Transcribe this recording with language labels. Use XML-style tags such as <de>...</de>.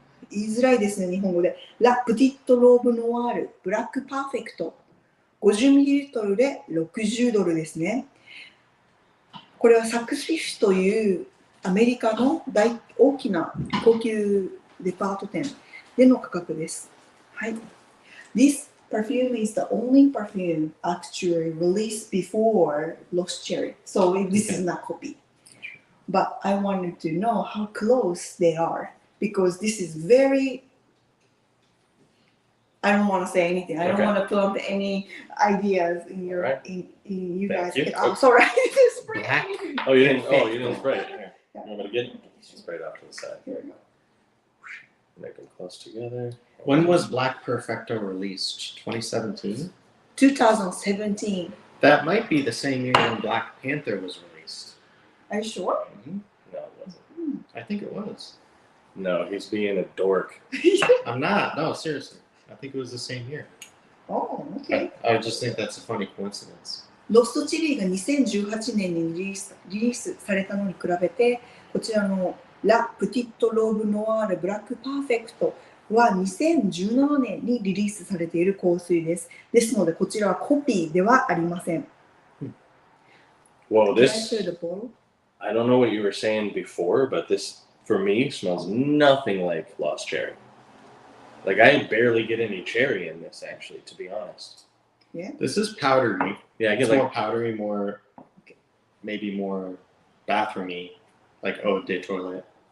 <ja>言いづらいですね、日本語で。ラ・プティット・ローブ・ノワール・ブラック・パーフェクト。 50ml で$60ですね。これはサクスフィッシュというアメリカの大きな高級デパート店での価格です。はい。</ja> <en>This perfume is the only perfume actually released before Lost Cherry. So this is not copy. But I wanted to know how close they are because this is very... I don't want to say anything. I don't want to plant any ideas in your in you guys. You. I'm sorry. Black. Oh, you didn't spray it. Here. You want me to get it? Spray it off to the side. Here we go. Make them close together. When was Black Perfecto released? 2017? 2017. That might be the same year when Black Panther was released. Are you sure? Mm-hmm. No, it wasn't. I think it was. No, he's being a dork. I'm not. No, seriously. I think it was the same year. Oh, okay. I just think that's a funny coincidence.</en> <ja>ロストチェリーが2018年にリリースされたのに比べて、こちらのラ・プティット・ローブ・ノワール・ブラック・パーフェクトは2017年にリリースされている香水です。ですので、こちらはコピーではありません。</ja> <en>Whoa, Can I this. show the bottle? I don't know what you were saying before, but this, for me, smells nothing like Lost Cherry. Like, I barely get any cherry in this, actually, to be honest. Yeah. This is powdery. Yeah, I It's get more like, powdery, maybe more bathroomy, like eau de toilette.</en>